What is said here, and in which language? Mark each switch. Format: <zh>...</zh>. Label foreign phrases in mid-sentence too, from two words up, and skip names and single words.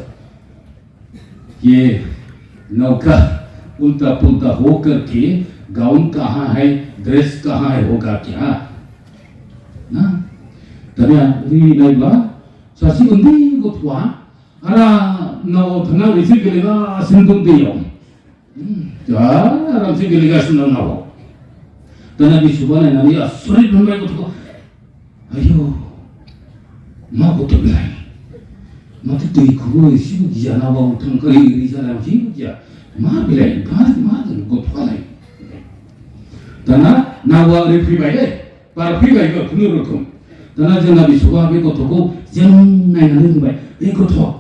<hi>ये नौका उल्टा पुल्टा होकर के गाउन कहाँ है, ड्रेस कहाँ है, होगा क्या ना तब नहीं बा</hi> <brx>सासी उन्दी गथ'आ आरा नाव थाना एसे गेलेगासिनो दैयाव जा आरामसे गेलेगासिनो नाव दाना बिसुबा नायनानै आसरित मोनबाय गथ'खौ आयौ मा गथ' बेलाय माथो दैखौबो एसेबो गिया नावाव थांखायो ओरै जानायाव जेबो गिया मा बेलाय मा गथ'आलाय दाना नावा ओरै फैबाय दे बारफैबायबो खुनुरुखुम दाना जोंना बिसुबा बे गथ'खौ जों नायनानै बुंबाय ए गथ'</brx>